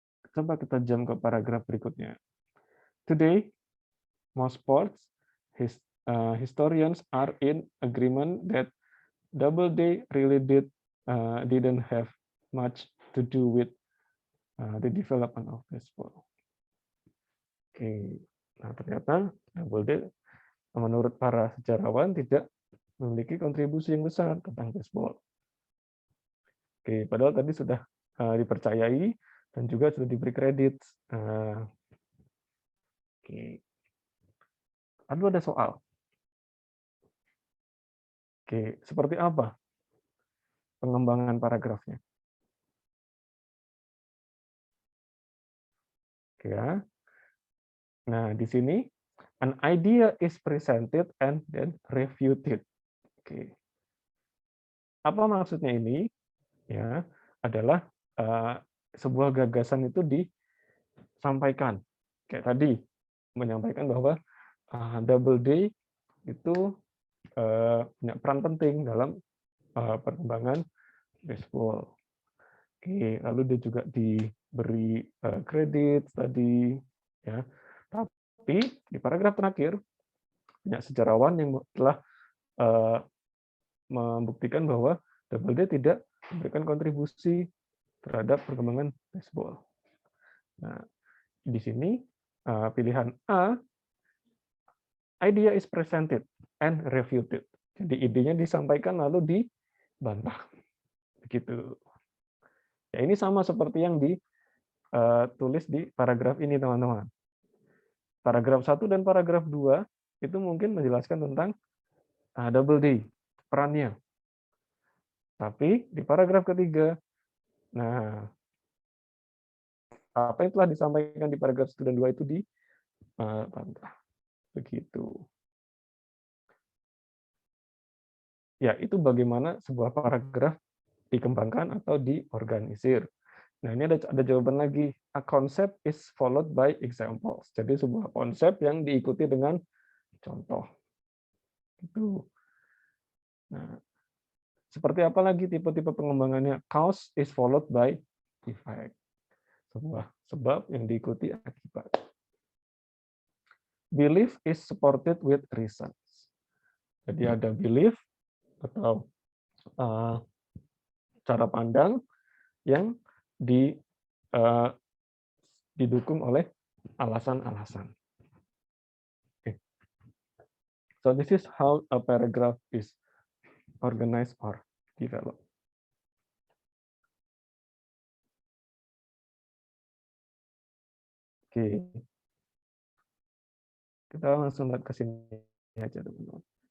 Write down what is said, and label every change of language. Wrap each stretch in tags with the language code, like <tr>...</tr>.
<id>Coba kita jump ke paragraf berikutnya.</id> <en>Today, most sports historians are in agreement that Doubleday really didn't have much to do with the development of baseball.</en> <id>Oke, nah ternyata Doubleday menurut para sejarawan tidak memiliki kontribusi yang besar tentang baseball. Oke, padahal tadi sudah dipercayai dan juga sudah diberi kredit. Oke. Lalu ada soal. Oke, seperti apa pengembangan paragrafnya? Oke ya. Nah, di sini</id> <en>an idea is presented and then refuted.</en> <id>Oke. Apa maksudnya ini? Ya, adalah sebuah gagasan itu disampaikan. Kayak tadi menyampaikan bahwa Doubleday itu punya peran penting dalam perkembangan baseball. Oke, lalu dia juga diberi kredit tadi, ya. Tapi di paragraf terakhir banyak sejarawan yang telah membuktikan bahwa Doubleday tidak memberikan kontribusi terhadap perkembangan baseball. Nah, di sini pilihan</id> <en>A, idea is presented and refuted.</en> <id>Jadi idenya disampaikan lalu dibantah. Begitu. Ya, ini sama seperti yang ditulis di paragraf ini, teman-teman. Paragraf 1 dan paragraf 2 itu mungkin menjelaskan tentang Doubleday, perannya. Tapi di paragraf ketiga, nah, apa yang telah disampaikan di paragraf 1 dan 2 itu dibantah. Begitu. Ya, itu bagaimana sebuah paragraf dikembangkan atau diorganisir. Nah, ini ada jawaban lagi.</id> <en>A concept is followed by examples.</en> <id>Jadi sebuah konsep yang diikuti dengan contoh. Itu. Nah, seperti apa lagi tipe-tipe pengembangannya?</id> <en>Cause is followed by effect.</en> <id>Sebuah sebab yang diikuti akibat.</id> <en>Belief is supported with reasons.</en> <id>Jadi ada belief atau cara pandang yang didukung oleh alasan-alasan.</id> <en>Okay. So this is how a paragraph is organized or developed. Oke. Okay.</en> <id>Kita langsung lihat ke sini aja, teman-teman.</id>